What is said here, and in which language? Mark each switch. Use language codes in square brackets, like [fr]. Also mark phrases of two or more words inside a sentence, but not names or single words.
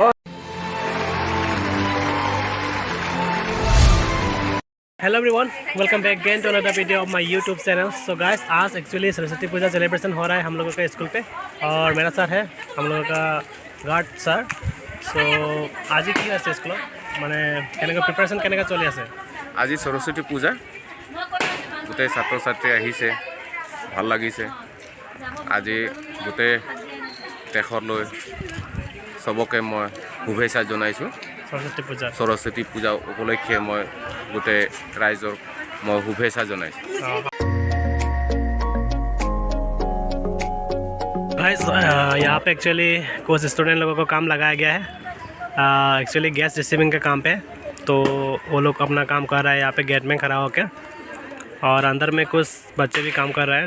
[en] Hello everyone, welcome back again to another video of my YouTube channel. so guys, [hi] आज एक्चुअली सरस्वती पूजा सेलिब्रेशन हो रहा है हम लोगों का स्कूल पे, और मेरा सर है हम लोगों का [en] guard sir. [hi] सो आज ही की [as] আছে স্কুলত মানে কেনেকৈ প্ৰিপাৰেশ্যন কেনেকৈ চলি আছে? আজি সৰস্বতী পূজা, গোটেই ছাত্ৰ ছাত্ৰী আহিছে, ভাল লাগিছে। আজি গোটেই দেশলৈ চবকে মই শুভেচ্ছা জনাইছোঁ। সৰস্বতী পূজা উপলক্ষে মই গোটেই ৰাইজক মই শুভেচ্ছা জনাইছোঁ। [hi] यहाँ पे एक्चुअली कुछ स्टूडेंट लोगों को काम लगाया गया है एक्चुअली [en] guest receiving [hi] के काम पे। तो वो लोग अपना काम कर रहा है यहाँ पे गेट में खड़ा होकर, और अंदर में कुछ बच्चे भी काम कर रहे हैं।